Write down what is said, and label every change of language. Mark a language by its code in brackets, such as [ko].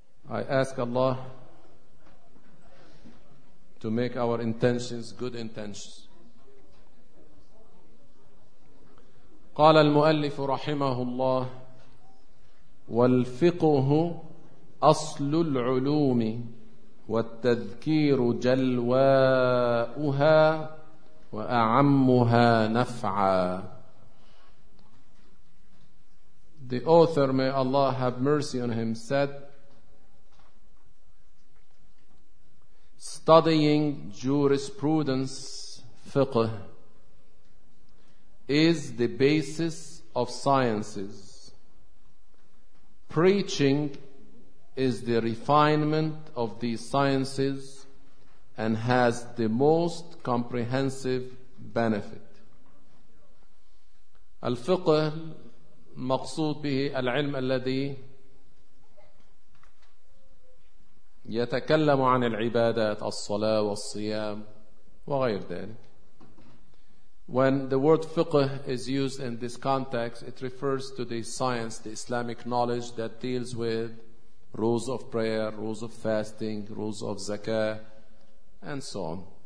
[en] I ask Allah to make our intentions good intentions. [ar] قال المؤلف رحمه الله والفقه أصل العلوم والتذكير جلواؤها وأعمها نفعا. [en] The author, may Allah have mercy on him, said, studying jurisprudence, fiqh, is the basis of sciences. Preaching is the refinement of these sciences and has the most comprehensive benefit. [ar] Al-fiqh maqsood bihi al-ilm alladhi يتكلم عن العبادات الصلاة والصيام وغير ذلك. [en] When the word fiqh is used in this context, it refers to the science, the Islamic knowledge that deals with rules of prayer, rules of fasting, rules of zakah, and so on.